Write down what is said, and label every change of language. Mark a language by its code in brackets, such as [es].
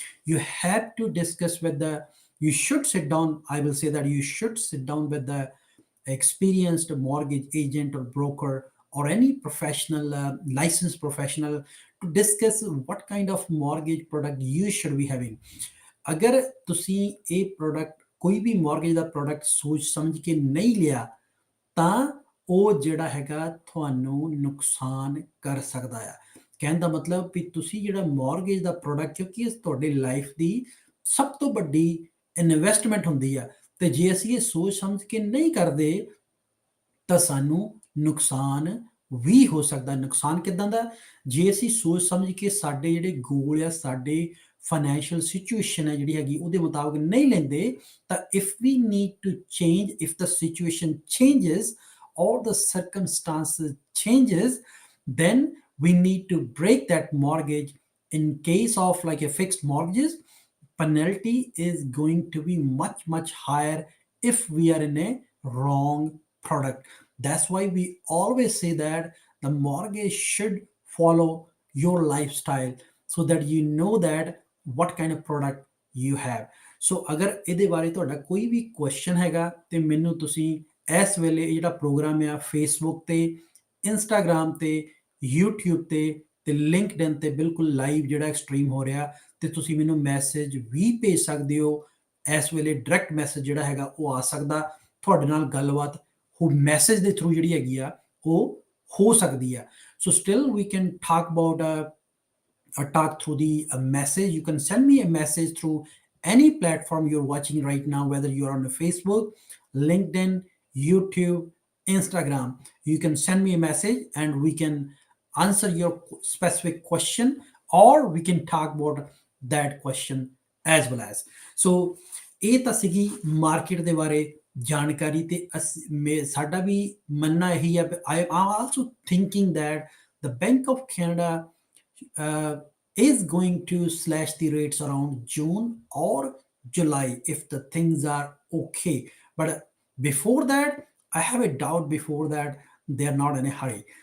[en] You have to discuss with you should sit down, I will say that you should sit down with the experienced mortgage agent or broker or any professional, licensed professional, to discuss what kind of mortgage product you should be having. [pa] ਅਗਰ ਤੁਸੀਂ ਇਹ product ਕੋਈ ਵੀ mortgage ਦਾ product ਸੋਚ ਸਮਝ ਕੇ ਨਹੀਂ ਲਿਆ ਤਾਂ ਉਹ ਜਿਹੜਾ ਹੈਗਾ ਤੁਹਾਨੂੰ ਨੁਕਸਾਨ ਕਰ ਸਕਦਾ ਆ। ਕਹਿਣ ਦਾ ਮਤਲਬ ਵੀ ਤੁਸੀਂ ਜਿਹੜਾ ਮੌਰਗੇਜ ਦਾ ਪ੍ਰੋਡਕਟ, ਕਿਉਂਕਿ ਇਹ ਤੁਹਾਡੀ ਲਾਈਫ ਦੀ ਸਭ ਤੋਂ ਵੱਡੀ ਇਨਵੈਸਟਮੈਂਟ ਹੁੰਦੀ ਆ, ਤੇ ਜੇ ਅਸੀਂ ਇਹ ਸੋਚ ਸਮਝ ਕੇ ਨਹੀਂ ਕਰਦੇ ਤਾਂ ਸਾਨੂੰ ਨੁਕਸਾਨ ਵੀ ਹੋ ਸਕਦਾ। ਨੁਕਸਾਨ ਕਿੱਦਾਂ ਦਾ? ਜੇ ਅਸੀਂ ਸੋਚ ਸਮਝ ਕੇ ਸਾਡੇ ਜਿਹੜੇ ਗੋਲ ਆ, ਸਾਡੇ ਫਾਈਨੈਂਸ਼ੀਅਲ ਸਿਚੁਏਸ਼ਨ ਹੈ ਜਿਹੜੀ ਹੈਗੀ ਉਹਦੇ ਮੁਤਾਬਕ ਨਹੀਂ ਲੈਂਦੇ, ਤਾਂ [en] If we need to change, if the situation changes or the circumstances changes, then we need to break that mortgage. In case of like a fixed mortgages, penalty is going to be much higher if we are in a wrong product. That's why we always say that the mortgage should follow your lifestyle, so that you know that what kind of product you have. [pa] ਸੋ ਅਗਰ ਇਹਦੇ ਬਾਰੇ ਤੁਹਾਡਾ ਕੋਈ ਵੀ question ਹੈਗਾ ਤੇ ਮੈਨੂੰ ਤੁਸੀਂ ਇਸ ਵੇਲੇ ਇਹ ਜਿਹੜਾ ਪ੍ਰੋਗਰਾਮ ਆ ਫੇਸਬੁੱਕ ਤੇ, ਇੰਸਟਾਗ੍ਰਾਮ ਤੇ, YouTube ਤੇ ਲਿੰਕਡਇਨ ਤੇ ਬਿਲਕੁਲ ਲਾਈਵ ਜਿਹੜਾ ਸਟ੍ਰੀਮ ਹੋ ਰਿਹਾ, ਤੇ ਤੁਸੀਂ ਮੈਨੂੰ ਮੈਸੇਜ ਵੀ ਭੇਜ ਸਕਦੇ ਹੋ। ਇਸ ਵੇਲੇ ਡਾਇਰੈਕਟ ਮੈਸੇਜ ਜਿਹੜਾ ਹੈਗਾ ਉਹ ਆ ਸਕਦਾ, ਤੁਹਾਡੇ ਨਾਲ ਗੱਲਬਾਤ ਉਹ ਮੈਸੇਜ ਦੇ ਥਰੂ ਜਿਹੜੀ ਹੈਗੀ ਆ ਉਹ ਹੋ ਸਕਦੀ ਆ। [en] So still we can talk about talk through the message. You can send me a message through any platform you're watching right now, whether you're on the Facebook, LinkedIn, YouTube, Instagram. You can send me a message and we can answer your specific question, or we can talk about that question as well as. [pa] So ਇਹ ਤਾਂ ਸੀਗੀ market ਦੇ ਬਾਰੇ ਜਾਣਕਾਰੀ, ਤੇ ਸਾਡਾ ਵੀ ਮੰਨਣਾ ਇਹੀ ਹੈ। [en] I am also thinking that the Bank of Canada uh, is going to slash the rates around June or July if the things are okay. But before that, I have a doubt before that they are not in a hurry.